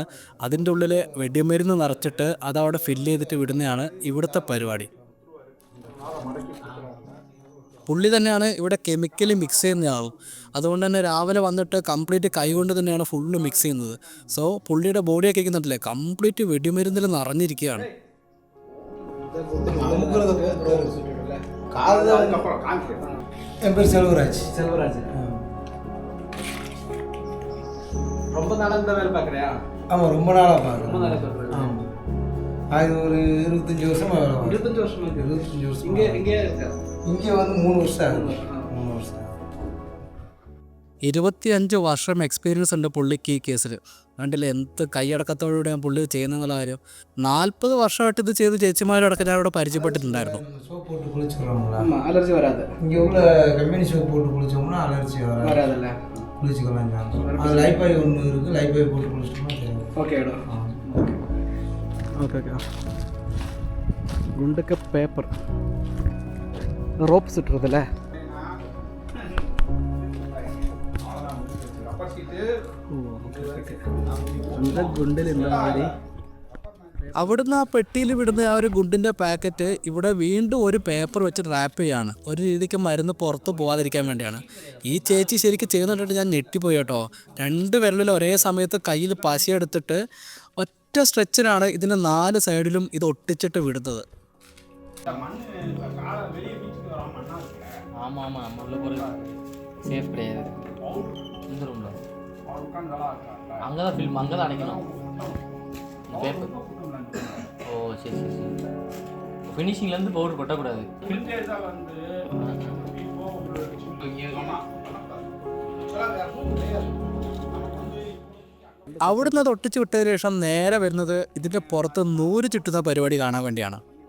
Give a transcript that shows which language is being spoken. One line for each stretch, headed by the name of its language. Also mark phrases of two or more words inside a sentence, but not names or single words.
Malayalam: അതിൻ്റെ ഉള്ളിൽ വെടിമരുന്ന് നിറച്ചിട്ട് അതവിടെ ഫില്ല് ചെയ്തിട്ട് വിടുന്നതാണ് ഇവിടുത്തെ പരിപാടി. പുള്ളി തന്നെയാണ് ഇവിടെ
English: chemically mix
Malayalam: ചെയ്യുന്നതാവും. അതുകൊണ്ട് തന്നെ രാവിലെ വന്നിട്ട് കംപ്ലീറ്റ് കൈകൊണ്ട് തന്നെയാണ്
English: full mix
Malayalam: ചെയ്യുന്നത്. സോ പുള്ളിയുടെ ബോഡിയൊക്കെ കേൾക്കുന്നുണ്ടല്ലേ, കംപ്ലീറ്റ് വെടിമരുന്നിൽ നിറഞ്ഞിരിക്കുകയാണ്.
Tamil: என் பேர் செல்வராஜ். ரொம்ப நாளாக இந்த வேலை பார்க்குறியா? ஆமாம், ரொம்ப நாளாக பார்க்குறேன். ரொம்ப நாளாக பார்க்குறேன். ஆமாம், அது ஒரு 25 வருஷமாக வேலை பார்க்குறேன். 25 வருஷமா? 25 வருஷம். இங்கே இங்கே வந்து 3 வருஷம் ஆகுது. 3 வருஷம்.
Malayalam: 25 വർഷം എക്സ്പീരിയൻസ് ഉണ്ട് പുള്ളിക്ക് ഈ കേസിൽ. കണ്ടില്ലേ എന്ത് കൈയടക്കത്തോടുകൂടിയാണ് പുള്ളി ചെയ്യുന്നുള്ള കാര്യം. 40 വർഷമായിട്ട് ഇത് ചെയ്ത് ചേച്ചിമാരടക്കം ഞാൻ ഇവിടെ പരിചയപ്പെട്ടിട്ടുണ്ടായിരുന്നു.
Tamil: சோப் போட்டு குளிச்சுக்கிறோம்ல, ஆமாம், அலர்ஜி வராது. இங்கே உள்ள கம்பெனி சோப் போட்டு குளிச்சோம்னா அலர்ஜி வராதுல்ல. குளிச்சுக்கலாம். அது லைப்பாய் ஒன்று இருக்குது, லைப்பாய் போட்டு குளிச்சிட்டோம்னா ஓகே.
Malayalam: ഓക്കെ ഗുണ്ടൊക്കെ
English: paper ropes
Malayalam: ഇട്ടതല്ലേ. അവിടുന്ന് ആ പെട്ടിയിൽ വിടുന്ന ആ ഒരു ഗുണ്ടിൻ്റെ പാക്കറ്റ് ഇവിടെ വീണ്ടും ഒരു പേപ്പർ വെച്ച് റാപ്പ് ചെയ്യാണ്. ഒരു രീതിക്ക് മരുന്ന് പുറത്ത് പോകാതിരിക്കാൻ വേണ്ടിയാണ്. ഈ ചേച്ചി ശരിക്കും ചെയ്യുന്നുണ്ടിട്ട് ഞാൻ ഞെട്ടിപ്പോയി കേട്ടോ. 2 വിരലിൽ ഒരേ സമയത്ത് കയ്യിൽ പശയെടുത്തിട്ട് ഒറ്റ സ്ട്രെച്ചിനാണ് ഇതിൻ്റെ 4 സൈഡിലും ഇത് ഒട്ടിച്ചിട്ട് വിടുന്നത്.
Tamil: அங்கே தான் ஃபில்ம், அங்கே தான் அடைக்கணும் பேப்பர். ஓ சரி. ஃபினிஷிங்லேருந்து பவுடர் கொட்டக்கூடாது.
Malayalam: അവിടുന്ന് അത് ഒട്ടിച്ച് വിട്ടതിന് ശേഷം നേരെ വരുന്നത് ഇതിൻ്റെ പുറത്ത് 100 ചുറ്റുന്ന പരിപാടി കാണാൻ വേണ്ടിയാണ്.